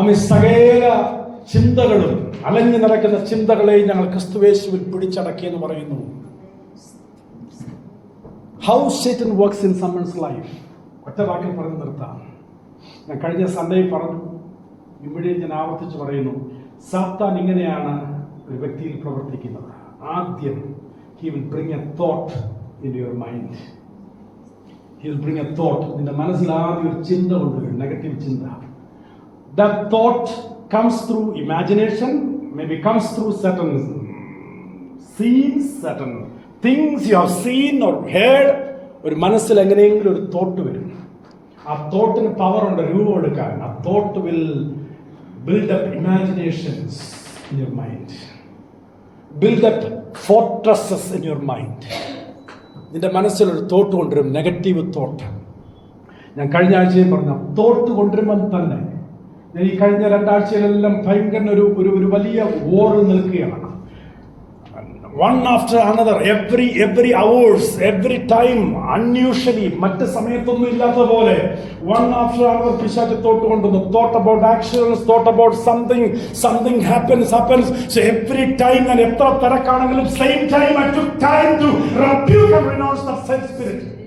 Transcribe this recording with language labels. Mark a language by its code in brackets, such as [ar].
[ml] സകല ചിന്തകളും അലഞ്ഞു നടക്കുന്ന ചിന്തകളെ ഞങ്ങൾ ക്രിസ്തുയേശുവിൽ പിടിച്ചടക്കിയെന്ന് പറയുന്നു. [en] How Satan works in someone's life. [ml] ഒറ്റ വാക്കിൽ പറഞ്ഞു നിർത്താം. ഞാൻ കഴിഞ്ഞ സൺഡേയിൽ പറഞ്ഞു, ഇവിടെ ഞാൻ ആവർത്തിച്ച് പറയുന്നു. സാത്താൻ ഇങ്ങനെയാണ് ഒരു വ്യക്തിയിൽ പ്രവർത്തിക്കുന്നത്. ആദ്യം [en] he will bring a thought into your mind. He will bring a thought. [ml] നിന്റെ മനസ്സിൽ ആദ്യം ഒരു ചിന്ത കൊണ്ടുവരും, നെഗറ്റീവ് ചിന്ത. [en] That thought comes through imagination, maybe comes through certain scenes, certain things you have seen or heard. [ml] ഒരു മനസ്സിൽ എങ്ങനെയെങ്കിലും ഒരു തോട്ട് വരും. ആ തോട്ടിന് പവർ ഉണ്ട് രൂപം എടുക്കാൻ. [en] ആ thought will build up imaginations in your mind, build up fortresses in your mind. [ml] നിന്റെ മനസ്സിൽ ഒരു തോട്ട് കൊണ്ടുവരും, നെഗറ്റീവ് തോട്ട്. ഞാൻ കഴിഞ്ഞ ആഴ്ചയും പറഞ്ഞ തോട്ട് കൊണ്ടുവരുമ്പോൾ തന്നെ ഈ കഴിഞ്ഞ 2 ആഴ്ചയിലെല്ലാം ഭയങ്കര ഒരു വലിയ വോറിൽ നിൽക്കുകയാണ്. [en] One after another, every hours, every time, unusually, [ml] മറ്റ് സമയത്തൊന്നും ഇല്ലാത്ത പോലെ [en] one after another [ml] പിശാച് തോട്ട് കൊണ്ടുവന്നു. [en] Thought about actions, thought about something happens. So every time [ml] ഞാൻ എത്ര തിരക്കാണെങ്കിലും [en] same time I took time to rebuke and renounce that same spirit.